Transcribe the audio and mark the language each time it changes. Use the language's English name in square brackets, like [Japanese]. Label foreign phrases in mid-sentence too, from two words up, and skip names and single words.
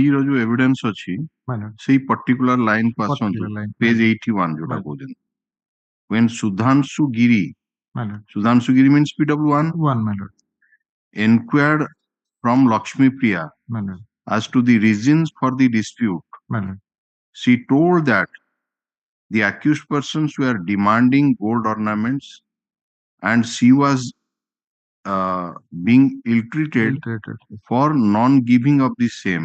[Odia] ର ଯୋଉ evidence ଅଛି, ସେଇ [English] particular line [Odia] କୁ ଆସନ୍ତୁ, page 81 ଯୋଉଟା କହୁଛନ୍ତି. [English] When Sudhanshu Giri means PW1, inquired from Lakshmi Priya as to the reasons for the dispute, she told that the accused persons were demanding gold ornaments and she was being ill-treated for non-giving of the same.